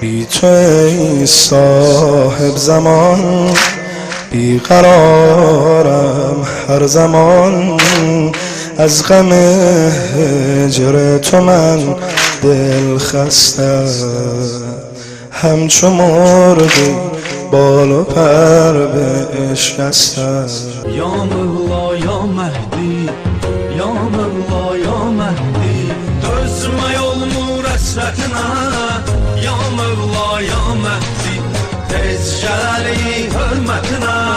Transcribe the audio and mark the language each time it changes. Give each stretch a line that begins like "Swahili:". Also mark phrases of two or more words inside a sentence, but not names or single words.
Persian: بی تو ای صاحب زمان بیقرارم هر زمان از غم هجر تو من دل خستم همچو مرغی بال و پر بشکستم
Arabic: یا مولا یا مهدی یا مولا یا مهدی
Azerbaijani: dözme yolmun əsrətinə
Arabic: یا مولا یا مهدی
Azerbaijani: tez gəl hörmətinə